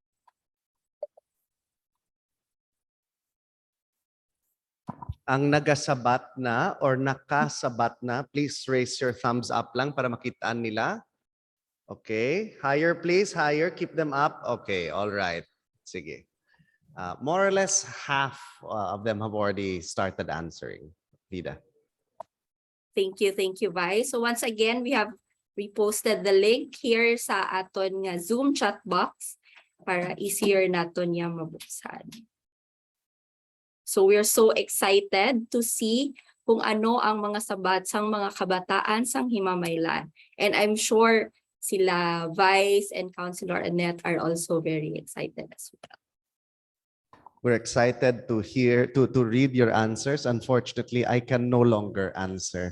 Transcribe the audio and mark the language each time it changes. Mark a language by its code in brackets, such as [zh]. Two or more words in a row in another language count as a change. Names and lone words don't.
[hil] Ang nagasabat na or nakasabat na, [en] please raise your thumbs up [hil] lang para makitaan nila. [en] Okay, higher please, higher, keep them up. Okay, all right. Sige. More or less half of them have already started answering. Vida. Thank you, Vi. So once again, we have reposted the link here [hil] sa aton nga [en] Zoom chat box [hil] para easier naton niya mabuksan. [en] So we're so excited to see [hil] kung ano ang mga sabat sang mga kabataan sang Himamaylan. [en] And I'm sure sila Vice and Councilor Annette are also very excited as well. We're excited to read your answers. Unfortunately, I can no longer answer.